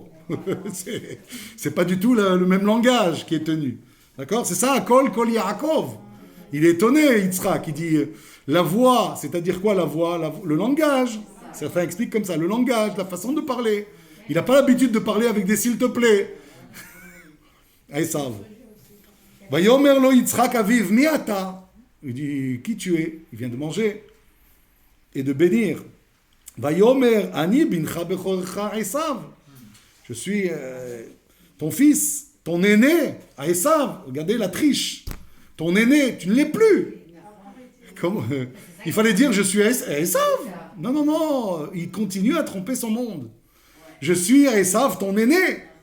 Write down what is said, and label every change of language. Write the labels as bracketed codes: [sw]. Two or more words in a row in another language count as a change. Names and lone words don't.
[fr] C'est pas du tout le même langage qui est tenu. D'accord ? C'est ça, [he] קול קול יעקב. [fr] Il est étonné, Yitzhak. Il dit la voix, c'est-à-dire quoi la voix ? Le langage. Certains expliquent comme ça, le langage, la façon de parler. Il n'a pas l'habitude de parler avec des s'il te plaît. Esav. [he] ויאמר לו יצחק אביו מי אתה. [fr] Il dit qui tu es ? Il vient de manger et de bénir. [he] ויאמר אני בנך בכרך עשו. [fr] Je suis ton fils, ton aîné, à Esav. Regardez la triche. Ton aîné, tu ne l'es plus. Il fallait dire je suis à Esav. Non. Il continue à tromper son monde. Je suis à Esav, ton aîné.